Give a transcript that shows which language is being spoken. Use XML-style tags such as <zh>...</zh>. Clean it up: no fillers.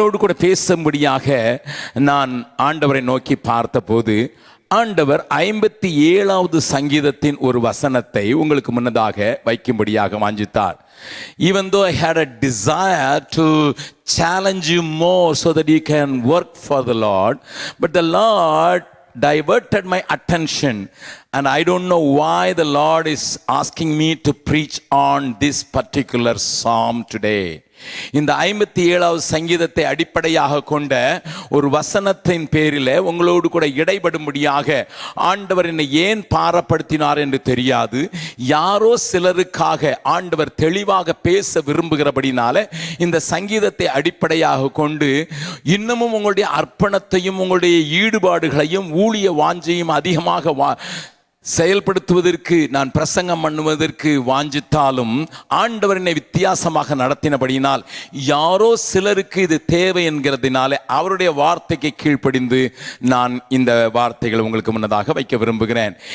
<ta>உங்களோடு கூட பேசும்படியாக நான் ஆண்டவரை நோக்கி பார்த்தபோது ஆண்டவர் 57வது சங்கீதத்தின் ஒரு வசனத்தை உங்களுக்கு முன்னதாக வைக்கும்படியாக வாஞ்சித்தார்.</ta> <en>Even though I had a desire to challenge you more so that you can work for the Lord, but the Lord diverted my attention, and I don't know why the Lord is asking me to preach on this particular psalm today.</en> <ta>இந்த 57வது சங்கீதத்தை அடிப்படையாக கொண்ட ஒரு வசனத்தின் பேரில் உங்களோடு கூட இடைபடும்படியாக ஆண்டவர் என்னை ஏன் பாரப்படுத்தினார் என்று தெரியாது. யாரோ சிலருக்காக ஆண்டவர் தெளிவாக பேச விரும்புகிறபடினால இந்த சங்கீதத்தை அடிப்படையாக கொண்டு இன்னமும் உங்களுடைய அர்ப்பணத்தையும் உங்களுடைய ஈடுபாடுகளையும் ஊழிய வாஞ்சையும் அதிகமாக செயல்படுத்துவதற்கு நான் பிரசங்கம் பண்ணுவதற்கு வாஞ்சித்தாலும் ஆண்டவர் என்னை வித்தியாசமாக நடத்தினபடியினால் யாரோ சிலருக்கு இது தேவை என்கிறதுனாலே அவருடைய வார்த்தைக்கு கீழ்ப்படிந்து நான் இந்த வார்த்தைகளை உங்களுக்கு முன்னதாக வைக்க விரும்புகிறேன்.</ta>